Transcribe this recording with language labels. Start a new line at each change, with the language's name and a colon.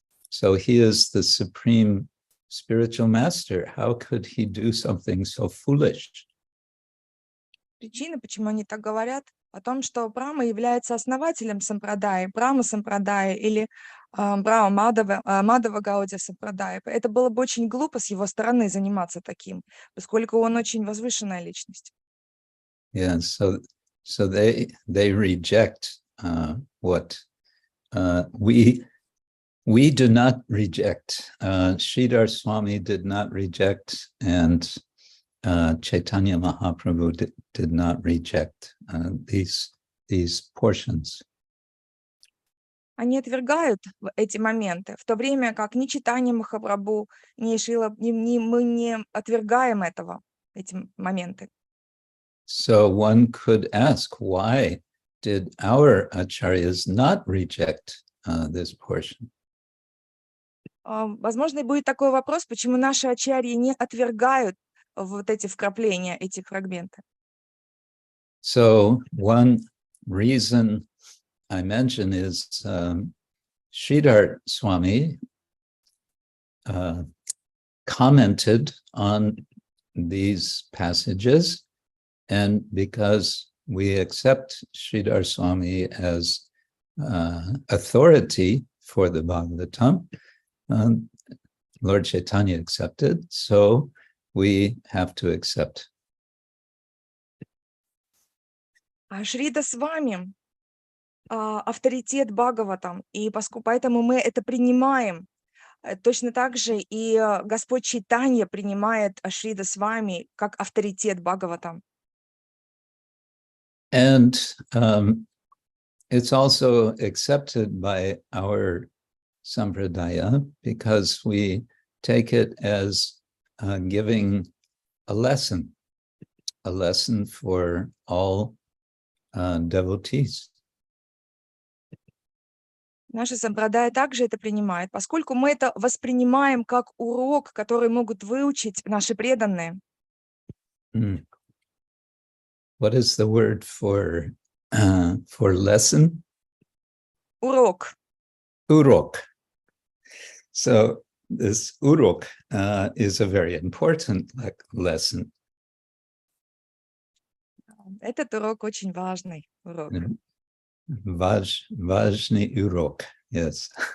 English: So he is the supreme spiritual master. How could he do something so foolish?
Russian: Причина, почему они так говорят, о том, что Брахма является основателем Сампрадаи, Брахма Сампрадаи или Брахма Мадхава Гаудия Сампрадаи. Это было бы очень глупо с его стороны заниматься таким, поскольку он очень возвышенная личность.
English: Yeah, so they reject what we do not reject. Sridhar Swami did not reject, and Chaitanya Mahaprabhu did not reject these portions.
Russian: Они отвергают эти моменты, в то время как ни Чайтанья Махапрабху, ни мы не отвергаем эти моменты.
English: So one could ask, why did our acharyas not reject this portion?
Russian: Возможно, и будет такой вопрос, почему наши ачарьи не отвергают вот эти вкрапления, эти фрагменты.
English: So one reason I mention is Sridhar Swami commented on these passages, and because we accept Sridhar Swami as authority for the Bhagavatam, Lord Chaitanya accepted, so we have to accept.
Russian: А Шрида Свами авторитет Бхагаватам, и поэтому мы это принимаем. Точно так же и Господь Чайтанья принимает Шрида Свами как авторитет Бхагаватам.
English: And it's also accepted by our sampradaya because we take it as giving a lesson for all devotees.
Russian: Наша сампрадая также это принимает, поскольку мы это воспринимаем как урок, который могут выучить наши преданные.
English: What is the word for lesson?
Russian: Урок. Урок.
English: So this urok is a very important lesson.
Russian: Этот урок очень важный урок. Важный урок, yes.